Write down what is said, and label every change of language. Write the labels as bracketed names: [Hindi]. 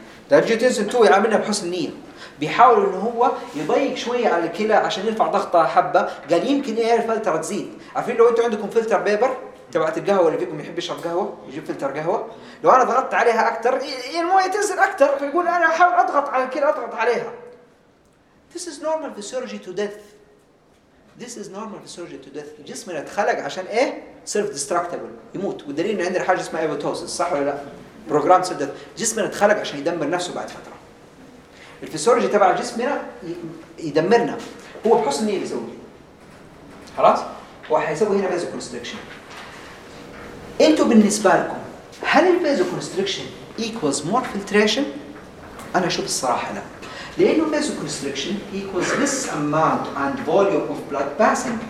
[Arabic] الانجيوتنسين 2 يعاملها بحسن نية. بيحاول انه هو يضيق شوية على الكلى عشان يرفع ضغطها حبة، قال يمكن ايه الفلترة تزيد. عارفين لو انتوا عندكم فلتر بيبر تبعت القهوة اللي فيكم يحب يشرب قهوة يجيب فلتر قهوة، لو أنا ضغطت عليها أكثر الموية تنزل أكثر، فيقول أنا أحاول أضغط على الكلى أضغط عليها. [English] This is normal physiology to death. This is normal physiology to death. [Arabic] جسمنا اتخلق عشان إيه؟ [English] self destructible [Arabic] يموت. والدليل إن عندنا حاجة اسمها apoptosis، صح ولا لا؟ [English] programmed cell death. [Arabic] جسمنا اتخلق عشان يدمر نفسه بعد فترة. الفيسيولوجي تبع جسمنا يدمرنا، هو بحسن نية بيسوي. خلاص؟ هو حيسوي هنا [English] vasal constriction. [Arabic] انتوا بالنسبه لكم هل الفيزو كونستريكشن ايكوالز مور فلتريشن؟ انا اشوف الصراحه لا، لانه الفيزو كونستريكشن ايكوالز ليس اماونت اند فوليوم اوف بلاد باسنج.